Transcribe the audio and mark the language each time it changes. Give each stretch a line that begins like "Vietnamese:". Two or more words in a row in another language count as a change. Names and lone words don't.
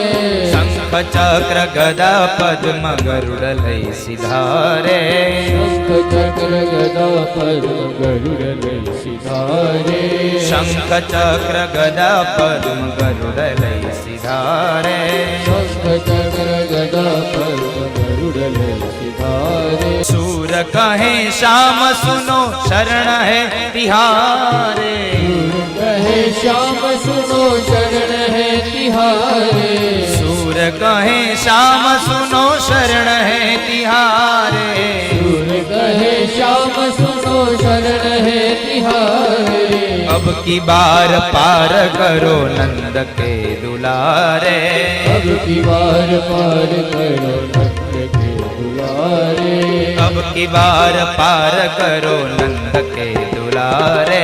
Gujarati: ચક્ર ગદા પદ્મ ગરુડ લઈ સિધારે, શંખ ચક્ર ગદા પદ્મ ગરુડ લઈ સિધારે, શંખ ચક્ર ગદા પદ્મ ગરુડ લઈ સિધારે, શંખ ચક્ર ગદા પદ્મ ગરુડ લઈ સિધારે,
Hindi: सूर कहे श्याम सुनो शरण है तिहारे, कहे श्याम सुनो शरण है तिहारे, सूर कहे श्याम सुनो शरण है तिहारे, सूर कहे श्याम सुनो शरण है तिहारे, अब की बार पार करो नंद के दुलारे, अब की बार पार करो नंद के दुलारे, अब की बार पार करो नंद के दुलारे,